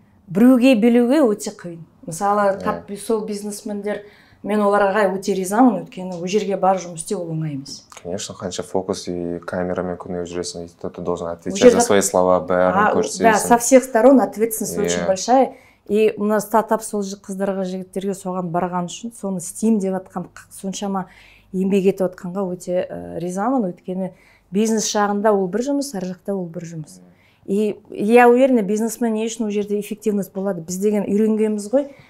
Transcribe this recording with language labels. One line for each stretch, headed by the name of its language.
Kazakh: Біреуге билеуге өте қиын. Мысалы, сол бизнесмендер, мен оларға өте ризамын, өйткені ол жерге бар жұмыс істеу ол оңай емес.
Russian: Конечно,
Kazakh: қанша фокус
Russian: и камерамен
Kazakh: күнде жүресің,
Russian: и ты должен отвечать за свои слова,
Kazakh: бәрін көрсетесің.
Russian: Да, со всех сторон ответственность очень большая. И у нас стартап
Kazakh: сол қыздарға, жігіттерге соған барған үшін, соны істеймін деп жатқан, соншама еңбек етіп жатқанға өте ризамын, өйткені бизнес жағында ол бір жұмыс, ар жақта ол бір жұмыс.
Russian: И я уверена,
Kazakh: бизнесмен не үшін ол жерде эффективность болады. Біз деген үйренгенбіз ғой.